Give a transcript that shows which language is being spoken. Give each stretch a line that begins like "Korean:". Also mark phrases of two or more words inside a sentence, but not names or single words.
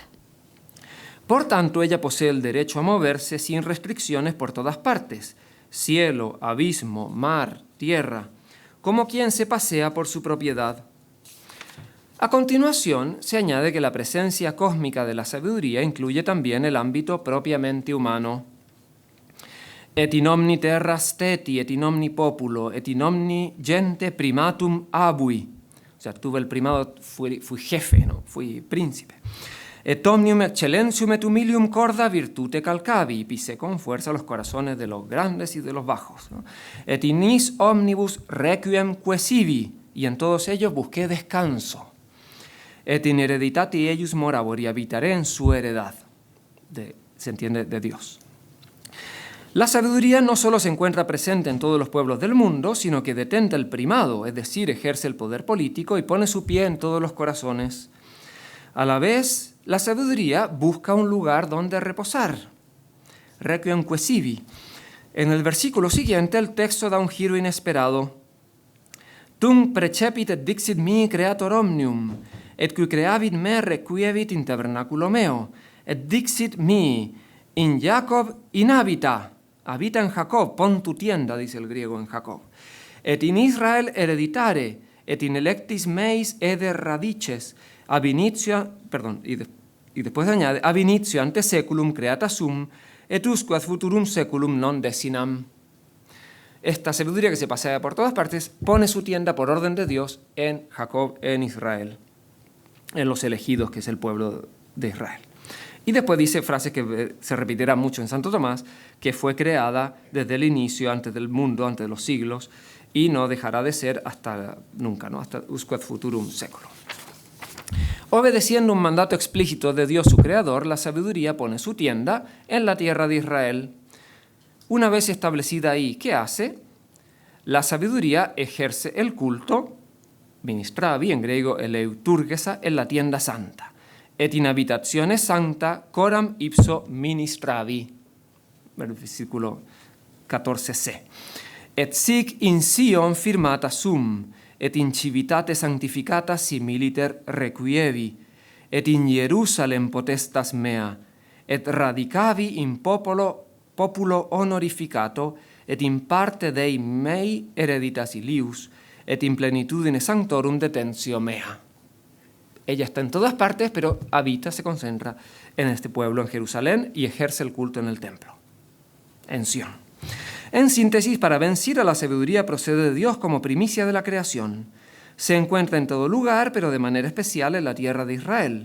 Spanish: Por tanto, ella posee el derecho a moverse sin restricciones por todas partes, cielo, abismo, mar, tierra, como quien se pasea por su propiedad. A continuación, se añade que la presencia cósmica de la sabiduría incluye también el ámbito propiamente humano.
Latin: Et in omni terra steti, et in omni populo, et in omni gente primatum abui.
Spanish: O sea, tuve el primado, fui jefe, ¿no? Fui príncipe.
Latin: Et omnium excellensium et humilium corda virtute calcavi,
Spanish: pisé con fuerza los corazones de los grandes y de los bajos, ¿no?
Latin: Et in is omnibus requiem quesivi,
Spanish: y en todos ellos busqué descanso.
Latin: Et in hereditati eius morabor,
Spanish: y habitaré en su heredad. Se entiende, de Dios. La sabiduría no solo se encuentra presente en todos los pueblos del mundo, sino que detenta el primado, es decir, ejerce el poder político y pone su pie en todos los corazones. A la vez, la sabiduría busca un lugar donde reposar.
Latin: Requiem quesivi.
Spanish: En el versículo siguiente, el texto da un giro inesperado.
Latin: Tum precepit et dixit mi creator omnium, et qui creavit me requievit in tabernaculo meo, et dixit mi in Jacob inhabita.
Spanish: Habita en Jacob, pon tu tienda, dice el griego en Jacob.
Latin: Et in Israel hereditare, et in electis meis eder radices, ab initio,
Spanish: y después añade,
Latin: ab initio ante seculum creata sum, et usque ad futurum seculum non desinam.
Spanish: Esta sabiduría que se pasea por todas partes pone su tienda por orden de Dios en Jacob, en Israel, en los elegidos, que es el pueblo de Israel. Y después dice frases que se repetirá mucho en Santo Tomás, que fue creada desde el inicio, antes del mundo, antes de los siglos, y no dejará de ser hasta nunca, ¿no?
Latin: Hasta usque ad futurum seculum.
Spanish: Obedeciendo un mandato explícito de Dios su Creador, la sabiduría pone su tienda en la tierra de Israel. Una vez establecida ahí, ¿qué hace? La sabiduría ejerce el culto, ministravi, en griego eleuturgesa, en la tienda santa.
Latin: Et in habitazione sancta coram ipso ministravi.
Spanish: Versículo 14c.
Latin: Et sic in Sion firmata sum, et in civitate sanctificata similiter requievi, et in Jerusalem potestas mea, et radicavi in populo honorificato, et in parte Dei mei hereditas ilius, et in plenitudine sanctorum detentio mea.
Spanish: Ella está en todas partes, pero habita, se concentra en este pueblo, en Jerusalén, y ejerce el culto en el templo, en Sion. En síntesis, para vencer a la sabiduría procede de Dios como primicia de la creación. Se encuentra en todo lugar, pero de manera especial en la tierra de Israel.